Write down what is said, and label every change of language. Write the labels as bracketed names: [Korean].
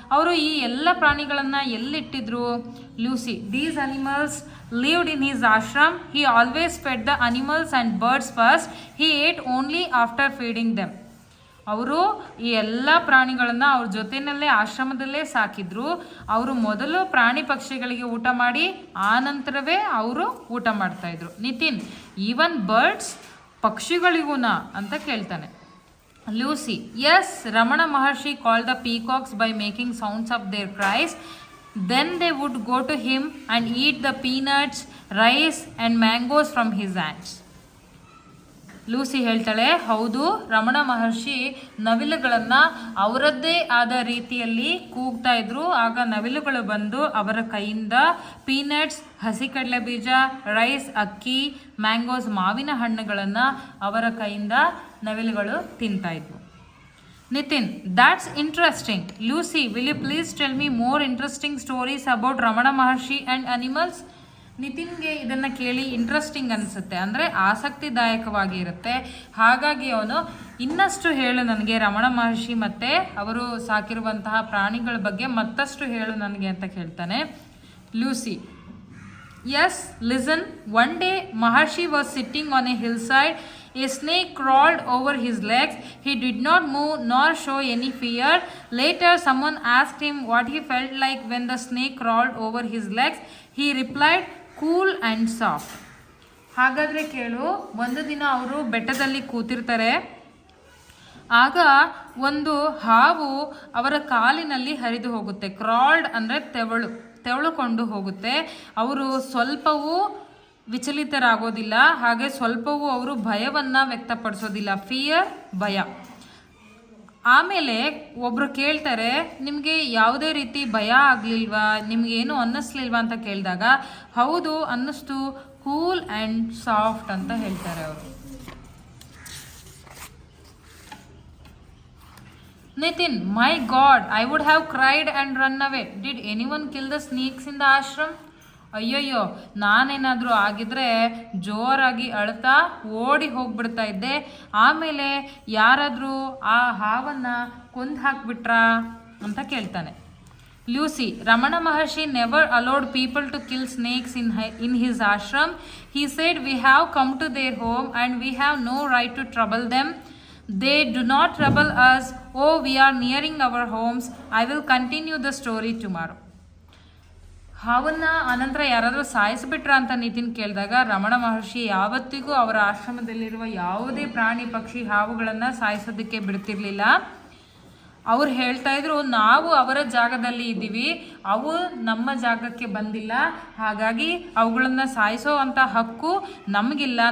[Kannada] ಅವರು ಈ ಎಲ್ಲ ಪ್ರಾಣಿಗಳನ್ನು ಎಲ್ಲಿಟ್ಟಿದ್ರು? [English] Lucy, these animals lived in his ashram. He always fed the animals and birds first. He ate only after feeding them. [Kannada] ಅವರು ಈ ಎಲ್ಲ ಪ್ರಾಣಿಗಳನ್ನು ಅವ್ರ ಜೊತೆಯಲ್ಲೇ ಆಶ್ರಮದಲ್ಲೇ ಸಾಕಿದ್ರು. ಅವರು ಮೊದಲು ಪ್ರಾಣಿ ಪಕ್ಷಿಗಳಿಗೆ ಊಟ ಮಾಡಿ ಆನಂತರವೇ ಅವರು ಊಟ ಮಾಡ್ತಾಯಿದ್ರು. ನಿತಿನ್, [English] even birds, [Kannada] ಪಕ್ಷಿಗಳಿಗೂನಾ ಅಂತ ಕೇಳ್ತಾನೆ. [English] Lucy, yes, Ramana Maharshi called the peacocks by making sounds of their cries. Then they would go to him and eat the peanuts, rice and mangoes from his hands. [Kannada] Lucy ಹೇಳ್ತಾಳೆ, ಹೌದು, ರಮಣ ಮಹರ್ಷಿ ನವಿಲುಗಳನ್ನು ಅವರದ್ದೇ ಆದ ರೀತಿಯಲ್ಲಿ ಕೂಗ್ತಾ ಇದ್ರು. ಆಗ ನವಿಲುಗಳು ಬಂದು ಅವರ ಕೈಯಿಂದ ಪೀನಟ್ಸ್, ಹಸಿ ಕಡಲೆ ಬೀಜ, ರೈಸ್, ಅಕ್ಕಿ, ಮ್ಯಾಂಗೋಸ್, ಮಾವಿನ ಹಣ್ಣುಗಳನ್ನು ಅವರ ಕೈಯಿಂದ ನವಿಲುಗಳು ತಿಂತಾ ಇದ್ವು. [English] Nitin, that's interesting. Lucy, will you please tell me more interesting stories about Ramana Maharshi and animals? [Kannada] ನಿತಿನ್ಗೆ ಇದನ್ನು ಕೇಳಿ ಇಂಟ್ರೆಸ್ಟಿಂಗ್ ಅನಿಸುತ್ತೆ, ಅಂದರೆ ಆಸಕ್ತಿದಾಯಕವಾಗಿ ಇರುತ್ತೆ. ಹಾಗಾಗಿ ಅವನು ಇನ್ನಷ್ಟು ಹೇಳು ನನಗೆ ರಮಣ ಮಹರ್ಷಿ ಮತ್ತು ಅವರು ಸಾಕಿರುವಂತಹ ಪ್ರಾಣಿಗಳ ಬಗ್ಗೆ ಮತ್ತಷ್ಟು ಹೇಳು ನನಗೆ ಅಂತ ಕೇಳ್ತಾನೆ. [English] Lucy, yes, listen. One day Maharshi was sitting on a hillside. A snake crawled over his legs. He did not move nor show any fear. Later someone asked him what he felt like when the snake crawled over his legs. He replied, cool and soft. [Kannada] ಹಾಗಾದರೆ ಕೇಳು, ಒಂದು ದಿನ ಅವರು ಬೆಟ್ಟದಲ್ಲಿ ಕೂತಿರ್ತಾರೆ. ಆಗ ಒಂದು ಹಾವು ಅವರ ಕಾಲಿನಲ್ಲಿ ಹರಿದು ಹೋಗುತ್ತೆ. ಕ್ರಾಲ್ಡ್ ಅಂದರೆ ತೆವಳುಕೊಂಡು ಹೋಗುತ್ತೆ. ಅವರು ಸ್ವಲ್ಪವೂ ವಿಚಲಿತರಾಗೋದಿಲ್ಲ, ಹಾಗೆ ಸ್ವಲ್ಪವೂ ಅವರು ಭಯವನ್ನು ವ್ಯಕ್ತಪಡಿಸೋದಿಲ್ಲ. ಫಿಯರ್, ಭಯ. ಆಮೇಲೆ ಒಬ್ಬರು ಕೇಳ್ತಾರೆ, ನಿಮಗೆ ಯಾವುದೇ ರೀತಿ ಭಯ ಆಗಲಿಲ್ವಾ, ನಿಮಗೇನು ಅನ್ನಿಸ್ಲಿಲ್ವಾ ಅಂತ ಕೇಳಿದಾಗ, ಹೌದು ಅನ್ನಿಸ್ತು, [English] cool and soft [Kannada] ಅಂತ ಹೇಳ್ತಾರೆ ಅವರು. [English] Nitin, my God, I would have cried and run away. Did anyone kill the snakes in the ashram? [Kannada] ಅಯ್ಯಯ್ಯೋ, ನಾನೇನಾದರೂ ಆಗಿದ್ರೆ ಜೋರಾಗಿ ಅಳ್ತಾ ಓಡಿ ಹೋಗ್ಬಿಡ್ತಾ ಇದ್ದೆ. ಆಮೇಲೆ ಯಾರಾದರೂ ಆ ಹಾವನ್ನು ಕೊಂದು ಹಾಕ್ಬಿಟ್ರಾ ಅಂತ ಕೇಳ್ತಾನೆ. [English] Lucy, Ramana Maharshi never allowed people to kill snakes in his ashram. He said, we have come to their home and we have no right to trouble them. They do not trouble us. Oh, we are nearing our homes. I will continue the story tomorrow. [Kannada] ಹಾವನ್ನು ಅನಂತರ ಯಾರಾದರೂ ಸಾಯಿಸಿಬಿಟ್ರ ಅಂತ ನಿತಿನ್ ಕೇಳಿದಾಗ, ರಮಣ ಮಹರ್ಷಿ ಯಾವತ್ತಿಗೂ ಅವರ ಆಶ್ರಮದಲ್ಲಿರುವ ಯಾವುದೇ ಪ್ರಾಣಿ, ಪಕ್ಷಿ, ಹಾವುಗಳನ್ನು ಸಾಯಿಸೋದಕ್ಕೆ ಬಿಡ್ತಿರ್ಲಿಲ್ಲ. ಅವ್ರು ಹೇಳ್ತಾ ಇದ್ರು, ನಾವು ಅವರ ಜಾಗದಲ್ಲಿ ಇದ್ದೀವಿ, ಅವು ನಮ್ಮ ಜಾಗಕ್ಕೆ ಬಂದಿಲ್ಲ, ಹಾಗಾಗಿ ಅವುಗಳನ್ನು ಸಾಯಿಸೋ ಅಂಥ ಹಕ್ಕು ನಮಗಿಲ್ಲ.